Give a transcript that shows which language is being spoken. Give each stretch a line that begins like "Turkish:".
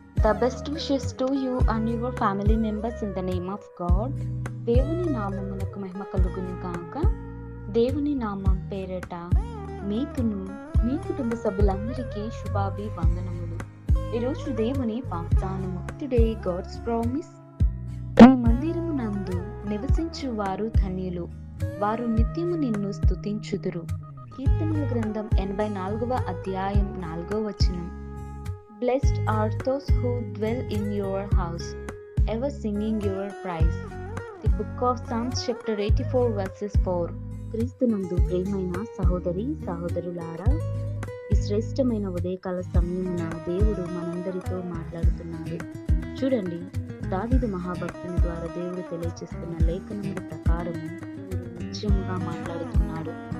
English: The best wishes to you and your family members in the name of God.
Telugu: దేవుని నామమునకు మహిమ కలుగును గాక. దేవుని నామం పేరట మీకును మీ కుటుంబ సభ్యులందరికీ శుభాభివందనములు. ఈరోజు దేవుని వాగ్దానము.
English: Today God's promise.
Telugu: నీ మందిరము నందు నివసించు వారు ధన్యులు, వారు నిత్యము నిన్ను స్తుతించుదురు. కీర్తనల గ్రంథం 84వ అధ్యాయం 4వ వచనం.
English: Blessed are those who dwell in your house, ever singing your praise. The book of Psalms chapter 84 verses 4.
Telugu: క్రీస్తునందు ప్రియమైన సహోదరి సహోదరులారా, ఈ శ్రేష్టమైన ఉదయకాల సమయమున దేవుడు మనందరితో మాట్లాడుతున్నాడు. చూడండి, దావీదు మహాభక్తుని ద్వారా దేవుడు తెలియజేస్తున్న లేఖనముల ప్రకారం నిత్యముగా మాట్లాడుతున్నాడు.